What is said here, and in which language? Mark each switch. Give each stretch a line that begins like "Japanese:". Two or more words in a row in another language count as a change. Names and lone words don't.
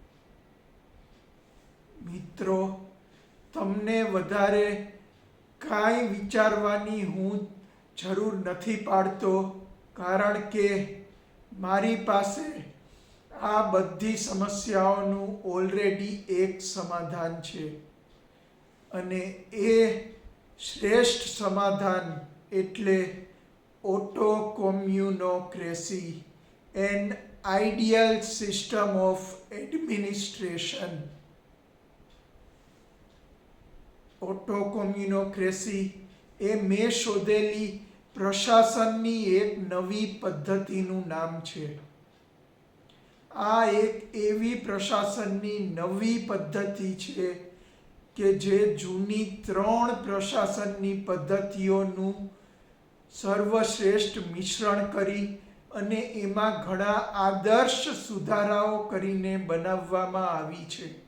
Gujarati: મિત્રો, તમને વધારે કાંઈ વિચારવાની હું જરૂર નથી પાડતો, કારણ કે મારી પાસે આ બધી સમસ્યાઓનું ઓલરેડી એક સમાધાન છે. અને એ શ્રેષ્ઠ સમાધાન એટલે autocommunocracy,
English: an ideal system of administration.
Gujarati: autocommunocracy એ મેં શોધેલી પ્રશાસનની એક નવી પદ્ધતિનું નામ છે. આ એક એવી પ્રશાસનની નવી પદ્ધતિ છે કે જે જૂની 3 પ્રશાસનની પદ્ધતિઓનું સર્વશ્રેષ્ઠ મિશ્રણ કરી અને એમાં ઘણા આદર્શ સુધારાઓ કરીને બનાવવામાં આવી છે.